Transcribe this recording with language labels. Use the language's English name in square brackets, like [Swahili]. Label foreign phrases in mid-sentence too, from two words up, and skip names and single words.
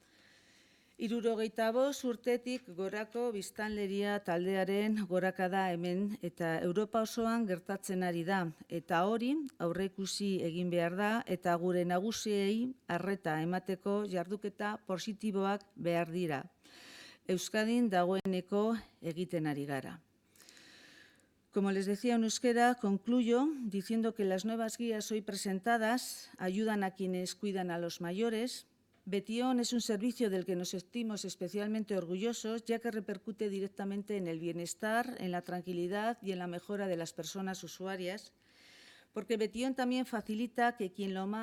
[Basque] 75 urtetik gorako biztanleria taldearen gorakada hemen eta Europa osoan gertatzen ari da, eta hori aurreikusi egin behar da eta gure nagusiei arreta emateko jarduketa positiboak behar dira. Euskadin dagoeneko egiten ari gara. [Spanish] Como les decía en euskera, concluyo diciendo que las nuevas guías hoy presentadas ayudan a quienes cuidan a los mayores. Betion es un servicio del que nos sentimos especialmente orgullosos, ya que repercute directamente en el bienestar, en la tranquilidad y en la mejora de las personas usuarias, porque Betion también facilita que quien